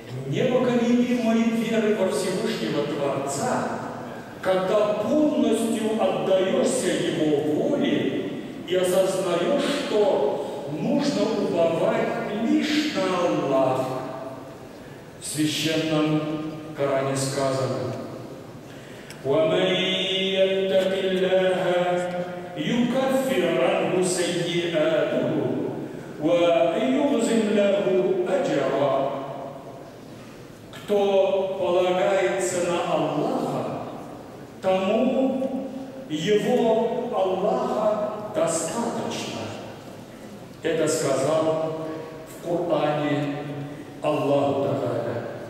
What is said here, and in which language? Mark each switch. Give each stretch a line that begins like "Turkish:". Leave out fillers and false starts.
Russian: Непоколебимой веры во Всевышнего Творца, когда полностью отдаешься Его воле и осознаешь, что нужно уповать лишь на Аллаха. В Священном Коране сказано:
Arabic: وَمَنْ يَتَّقِ اللَّهَ يُكَفِّرْ عَنْهُ سَيِّئَاتِهِ وَيُعْظِمْ لَهُ أَجْرًا.
Russian: Кто полагается на Аллаха, тому его Аллаха достаточно. Это сказал в Коране Аллаху Тааля.